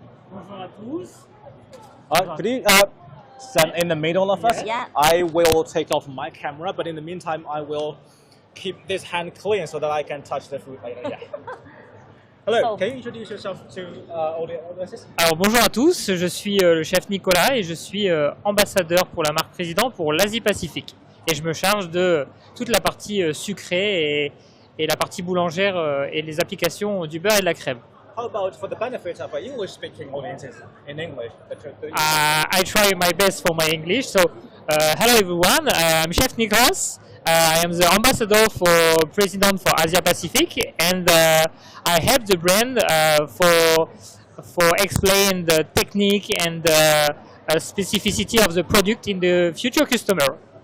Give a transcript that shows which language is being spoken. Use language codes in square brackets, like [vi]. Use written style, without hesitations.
[fr] Bonjour à tous. [en] Could you stand in the middle of us? Yeah. I will take off my camera, but in the meantime, I will keep this hand clean so that I can touch the food later. Yeah. Hello, So- can you introduce yourself to all the audiences? [fr] Alors bonjour à tous, je suis le chef Nicolas et je suis ambassadeur pour la marque Président pour l'Asie-Pacifique. Et je me charge de toute la partie sucrée et la partie boulangère et les applications du beurre et de la crème. [en] How about for the benefit of English-speaking audiences in English? I try my best for my English. So, hello everyone, I'm Chef Nicolas. I am the ambassador for President for Asia Pacific, and I help the brand for explain the technique and specificity of the product in the future customer.